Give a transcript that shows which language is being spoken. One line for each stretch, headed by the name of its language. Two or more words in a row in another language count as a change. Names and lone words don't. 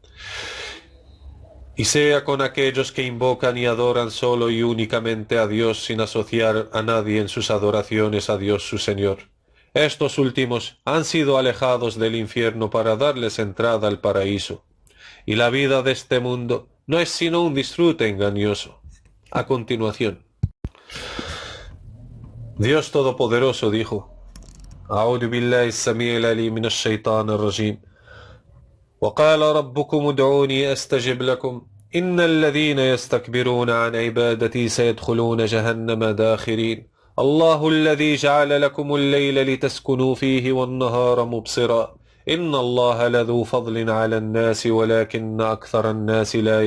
Spanish: Y sea con aquellos que invocan y adoran solo y únicamente a Dios sin asociar a nadie en sus adoraciones a Dios su Señor. Estos últimos han sido alejados del infierno para darles entrada al paraíso. Y la vida de este mundo no es sino un disfrute engañoso. A continuación, Dios Todopoderoso dijo:
Arabic: أعوذ بالله السميع العليم من الشيطان الرجيم وقال ربكم ادعوني أستجب لكم إن الذين يستكبرون عن عبادتي سيدخلون جهنم داخرين الله الذي جعل لكم الليل لتسكنوا فيه والنهار مبصرا إن الله لذو فضل على الناس ولكن أكثر الناس لا